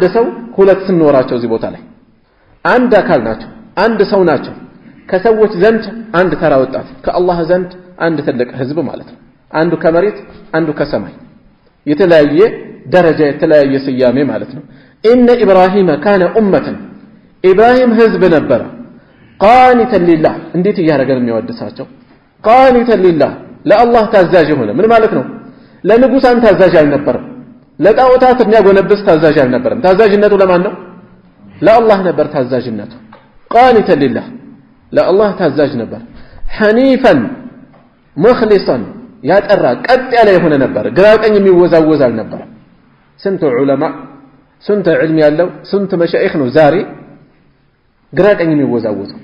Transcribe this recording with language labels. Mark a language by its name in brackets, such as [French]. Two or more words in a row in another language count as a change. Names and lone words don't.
[Amharic] ሰው ሁለት ስንኖራቸው እዚህ ቦታ ላይ አንድ አካል ናቸው አንድ ሰው ናቸው ከሰዎች ዘንድ አንድ ተራ ወጣት ከአላህ ዘንድ አንድ ትልቅ ህዝብ ማለት ነው አንዱ ከመሬት አንዱ ከሰማይ የተለያየ ደረጃ የተለያየ ስያሜ ማለት ነው [Arabic] إن إبراهيم كان أمة [Amharic] ኢብራሂም ህዝብ ነበር [Arabic] قانتا لله [Amharic] እንዴት ያረጋል የሚወድሳቸው [Arabic] قانتا لله [Amharic] ለአላህ ታዛዥ ሆነ ምን ማለት ነው ለንጉስ አንተ ታዛዥ አልነበረም ለጣዖታት የሚያጎነብስ ታዛዥ አልነበረም። ታዛዥነቱ ለማን ነው? ለአላህ ነበር ታዛዥነቱ። [Arabic] قانتا لله [Amharic] ለአላህ ታዛዥ ነበር። [Arabic] حنيفا مخلصا [Amharic] ያጠራ ቀጥ ያለ የሆነ ነበር። ግራ ቀኝ የሚወዛወዝ አልነበረም። ስንት ዑለማ ስንት ዕልም ያለው ስንት መሻይኽ ነው ዛሬ ግራ ቀኝ የሚወዛወዘው?